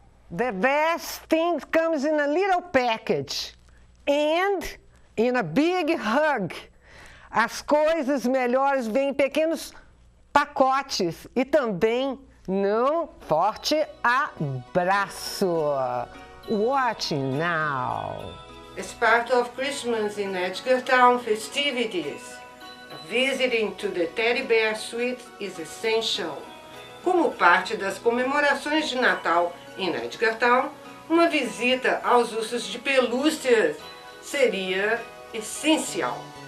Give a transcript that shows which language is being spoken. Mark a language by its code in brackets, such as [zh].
[en] The best thing comes in a little package and in a big hug. [pt] As coisas melhores vêm em pequenos pacotes e também num forte abraço. [en] Watching now. As part of Christmas in Edgartown festivities, visiting to the Teddy Bear Suite is essential. [pt] Como parte das comemorações de Natal em Edgartown, uma visita aos ursos de pelúcias seria essencial.